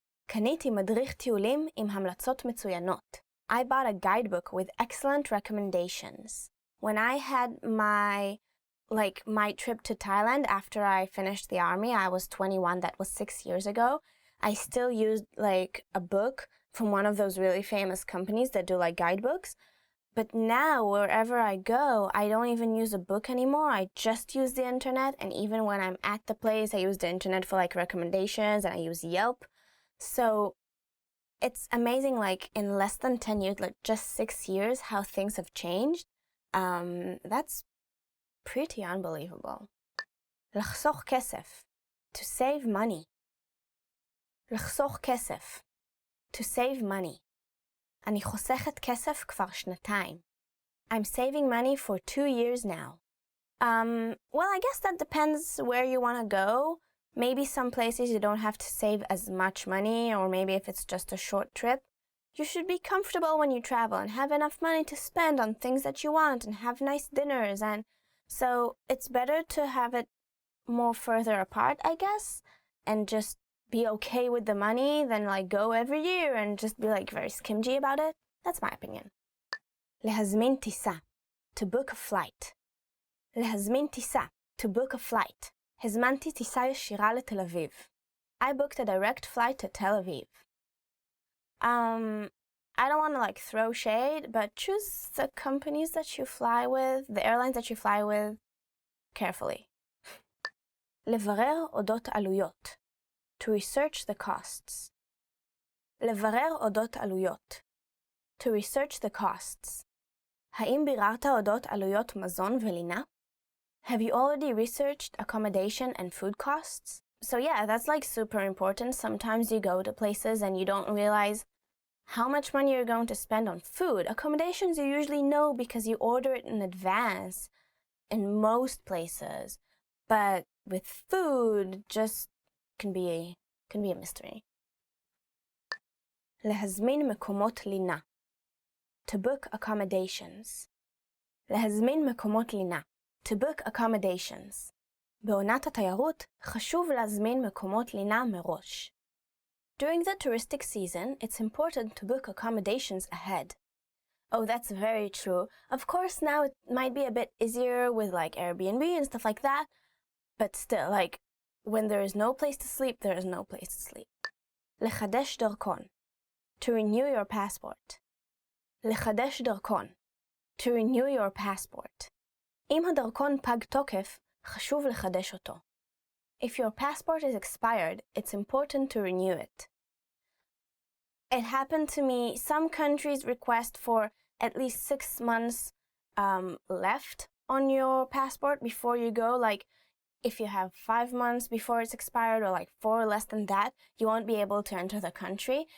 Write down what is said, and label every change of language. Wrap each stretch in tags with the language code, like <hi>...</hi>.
<he>קניתי מדריך טיולים עם המלצות מצוינות.</he> <en>I bought a guidebook with excellent recommendations. When I had my trip to Thailand after I finished the army, I was 21, that was 6 years ago. I still used a book from one of those really famous companies that do guidebooks. But now, wherever I go, I don't even use a book anymore. I just use the internet, and even when I'm at the place, I use the internet for recommendations, and I use Yelp. So it's amazing, in less than 10 years, just 6 years, how things have changed. That's pretty unbelievable.</en> <he>לחסוך כסף,</he> <en>to save money. לחסוך כסף, to save money.</en> <he>אני חוסכת כסף כבר שנתיים.</he> <en>I'm saving money for 2 years now. Well, I guess that depends where you want to go. Maybe some places you don't have to save as much money, or maybe if it's just a short trip. You should be comfortable when you travel and have enough money to spend on things that you want and have nice dinners. And so it's better to have it more further apart, I guess, and just be okay with the money than like go every year and just be like very skimgy about it. That's my opinion.</en> <he>להזמין טיסה,</he> <en>to book a flight. להזמין טיסה, to book a flight.</en> <he>הזמנתי טיסה ישירה לתל אביב.</he> <en>I booked a direct flight to Tel Aviv. I don't want to like throw shade, but choose the companies that you fly with, the airlines that you fly with, carefully.</en> <he>לברר אודות עלויות,</he> <en>to research the costs.</en> <he>לברר אודות עלויות,</he> <en>to research the costs.</en> <he>האם ביררת אודות עלויות מזון ולינה?</he> <en>Have you already researched accommodation and food costs? So yeah, that's like super important. Sometimes you go to places and you don't realize how much money you're going to spend on food. Accommodations you usually know because you order it in advance in most places. But with food, just can be a mystery.</en> <he>להזמין מקומות לינה,</he> <en>to book accommodations.</en> <he>להזמין מקומות לינה,</he> <en>to book accommodations.</en> <he>בעונת התיירות חשוב להזמין מקומות לינה מראש.</he> <en>During the touristic season, it's important to book accommodations ahead. Oh, that's very true. Of course, now it might be a bit easier with like Airbnb and stuff like that, but still, like, when there is no place to sleep, there is no place to sleep.</en> <he>לחדש דרכון,</he> <en>to renew your passport.</en> <he>לחדש דרכון,</he> <en>to renew your passport.</en> <he>אם הדרכון פג תוקף, חשוב לחדש אותו.</he> <en>If your passport is expired, it's important to renew it. It happened to me. Some countries request for at least 6 months left on your passport before you go. Like, if you have 5 months before it's expired or like 4 less than that, you won't be able to enter the country.</en>